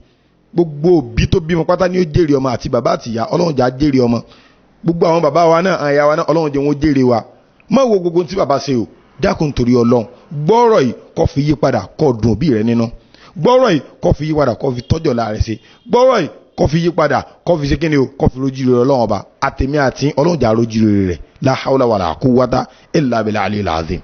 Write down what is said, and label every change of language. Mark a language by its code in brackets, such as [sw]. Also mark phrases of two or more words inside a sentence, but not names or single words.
[yo] gbogbo òbí tó bímọ pátá ni ó jèrè ọmọ àti bàbá àti ìyá ọlọ́run jà jèrè ọmọ gbogbo àwọn bàbá wa náà àyà wa náà ọlọ́run jẹ́ wọn jèrè wa má wo gbogbo tí bàbá ṣe o dákun torí ọlọ́run gbọ́rọ̀ yìí kó fi yí padà kó dùn òbí rẹ nínú gbọ́rọ̀ yìí kó fi yí padà kó fi tọ́jọ́ láàrẹ̀ sí gbọ́rọ̀ yìí kó fi yí padà kó fi ṣe kíni o kó fi rojú rere ọlọ́run ọba àtẹ̀mí àti ọlọ́run jà rojú rere rẹ̀ [ar] لا حول ولا قوة إلا بالله العظيم.